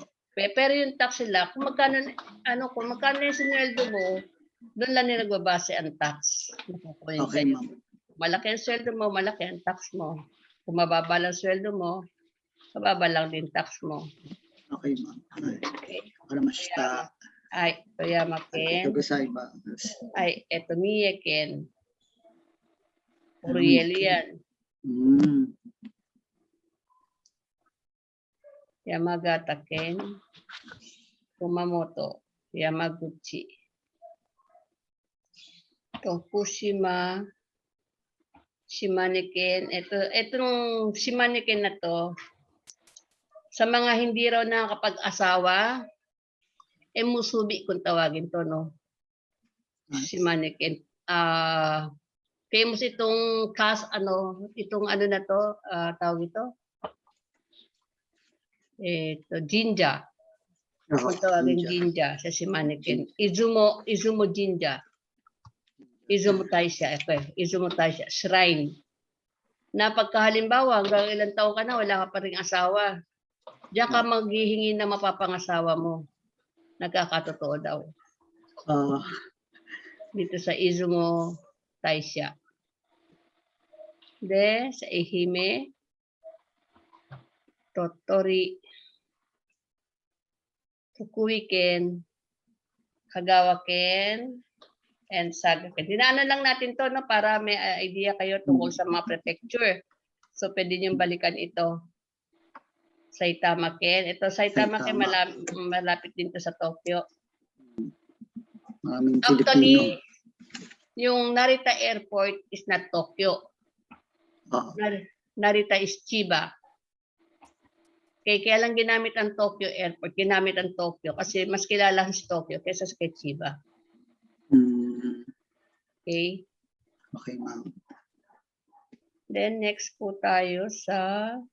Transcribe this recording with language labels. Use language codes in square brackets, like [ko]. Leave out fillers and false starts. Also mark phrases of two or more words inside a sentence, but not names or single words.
[tl] Pero yung tax nila, kung magkano yung sinweldo mo, doon lang nila nagbabase ang tax. [en] Okay, ma'am. [tl] Malaki ang sweldo mo, malaki ang tax mo. Kung mababa lang sweldo mo, mababa lang din tax mo. [en] Okay, ma'am. Okay. [tl] Para mas Toyama Ken. Eto Mie Ken. Uriel yan. Yamagata Ken. Kumamoto. Yamaguchi. Tokushima. Shimane Ken. Itong Shimane Ken na to, sa mga hindi raw nakakapag-asawa, musubi kung tawagin to, no? Shimane Ken. Famous itong na to, tawag ito? Jinja. Kung tawagin Jinja sa Shimane Ken. Izumo Jinja. Izumo Taisha. Izumo Taisha. Shrine. Na pagkahalimbawa, hanggang ilang taon ka na, wala ka pa rin asawa. Diyan ka maghihingi na mapapangasawa mo. Nagkakatotoo daw. Dito sa Izumo Taisha. Sa Ehime, Totori, Fukui Ken, Kagawa Ken, and Saga Ken. Dinaanan lang natin to, no, para may idea kayo tungkol sa mga prefecture. So, pwede niyong balikan ito. Saitama Ken. Ito, Saitama Ken, malapit din to sa Tokyo. [en] Actually, yung Narita Airport is not Tokyo. Narita is Chiba. [tl] Kaya lang ginamit ang Tokyo Airport, ginamit ang Tokyo kasi mas kilala si Tokyo kaysa sa Chiba. Okay? [en] Okay, ma'am. Then next [tl] po tayo sa